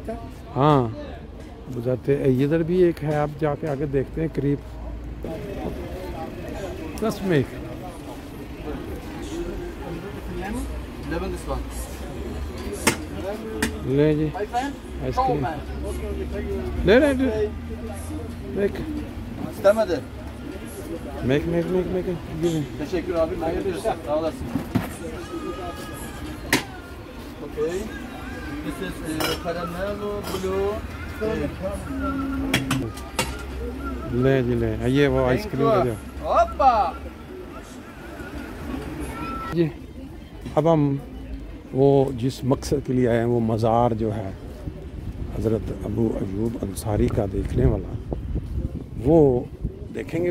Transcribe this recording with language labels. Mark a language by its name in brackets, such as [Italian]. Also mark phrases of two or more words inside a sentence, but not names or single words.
[Hindi] हाँ, बुझाते इधर भी एक है, आप जाके आगे देखते हैं करीब 10 में। ले जी आइसक्रीम ले मेक [Turkish] Teşekkür abi. Hayırlı işler. Sağ olasın. [English] Okay. This is caramel blue. [Hindi] ले जी ले, ये वो आइसक्रीम का जो [Turkish] Hoppa. [Hindi] जी। अब हम वो जिस मकसद के लिए आए हैं, वो मज़ार जो है हज़रत अबू अयूब अंसारी का देखने वाला, वो देखेंगे।